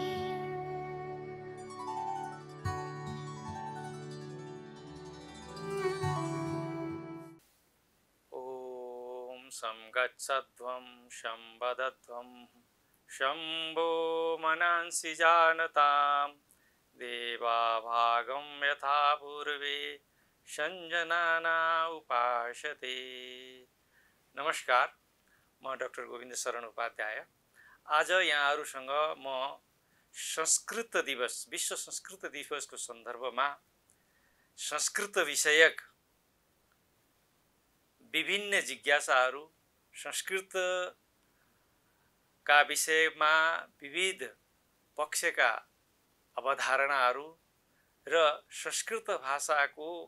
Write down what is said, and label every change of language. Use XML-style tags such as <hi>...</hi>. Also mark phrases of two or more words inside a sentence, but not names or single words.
<sa>शं गच्छध्वं शं वदध्वं शम्भो मनांसि जानतां देवाभागं यथा पूर्वे संजना उपासते।</sa> <ne>नमस्कार, म डाक्टर गोविन्द शरण उपाध्याय। आज यहाँहरूसँग म संस्कृत दिवस, विश्व संस्कृत दिवसको सन्दर्भमा संस्कृत विषयक विभिन्न जिज्ञासाहरू, संस्कृतका विषयमा विविध पक्षका अवधारणाहरू र संस्कृत भाषाको</ne>